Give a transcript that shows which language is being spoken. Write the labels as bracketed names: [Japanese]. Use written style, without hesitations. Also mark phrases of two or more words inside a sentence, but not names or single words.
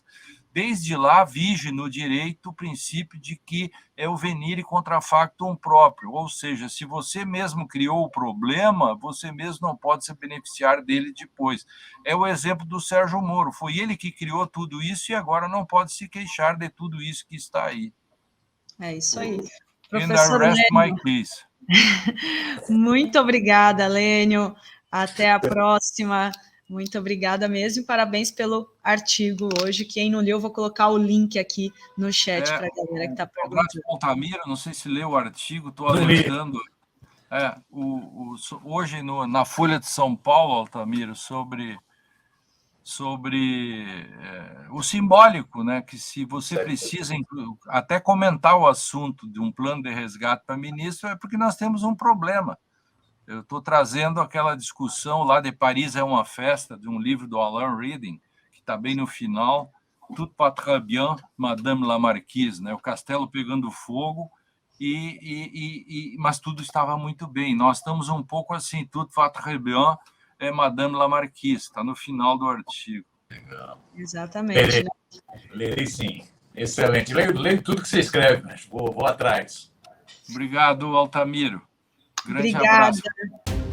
[Portuguese] Desde lá, vige no direito o princípio de que é o [Latin] venire contra factum [Portuguese] próprio, ou seja, se você mesmo criou o problema, você mesmo não pode se beneficiar dele depois. É o exemplo do Sérgio Moro, foi ele que criou tudo isso e agora não pode se queixar de tudo isso que está aí. É isso aí. Professor Lênio, [English] my case. [Portuguese] Muito obrigada, Lênio. Até a próxima. Muito obrigada mesmo, parabéns pelo artigo hoje. Quem não leu, eu vou colocar o link aqui no chat para a galera que está perguntando. Altamiro, não sei se leu o artigo, estou alertando. Hoje, na Folha de São Paulo, Altamiro, sobre o simbólico, né? Que se você precisa até comentar o assunto de um plano de resgate para ministro, é porque nós temos um problema. Eu estou trazendo aquela discussão lá de Paris é uma festa, de um livro do Alain Reading, que está bem no final, [French] Tout va très bien, Madame la Marquise, [Portuguese] né? O castelo pegando fogo, mas tudo estava muito bem. Nós estamos um pouco assim, [French] Tout va très bien, Madame la Marquise, [Portuguese] está no final do artigo. Legal. Exatamente. Lerei sim. Excelente. Leio tudo que você escreve, mas vou atrás. Obrigado, Altamiro. Grande Obrigada. abraço.